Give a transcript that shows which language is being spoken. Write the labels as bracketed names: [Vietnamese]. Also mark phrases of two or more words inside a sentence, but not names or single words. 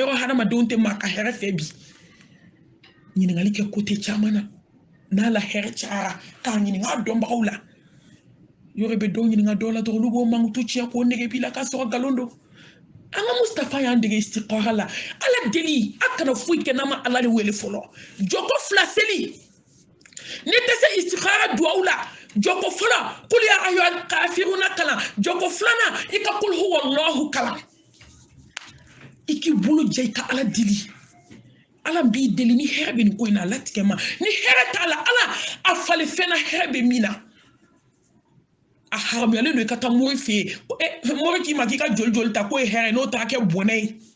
[Bambara] yɔrɔ hadamadenw tɛ maa ka hɛrɛ fɛ bi ɲininkali kɛ kote caman na n'a la hɛrɛ cayara k'a ɲininka dɔnbagaw la yɔrɔ bɛ dɔw ɲininka dɔw la dɔrɔn olu b'o mankutu tiɲɛ k'o nege b'i la k'a sɔrɔ nkalon don an ka Mustafa y'an dege istikhara la ala deli a kana foyi kɛ n'a ma ala de wele fɔlɔ jɔko fila seli ne tɛ se istikhara duwawu la jɔko fɔlɔ [Arabic] قل يا أيها الكافرون [Bambara] kalan jɔko filanan i ka [Arabic] قل هو الله [Bambara] kalan i k'i bolo ja i ka ala deli ala b'i deli ni hɛrɛ bɛ nin ko in na ala tigɛ ma ni hɛrɛ t'a la ala a falen fɛn na hɛrɛ bɛ min na a haramuyalen don i ka taa mori fɛ yen mori k'i ma k'i ka joli joli ta k'o ye hɛrɛ n'o taara kɛ bɔnɛ ye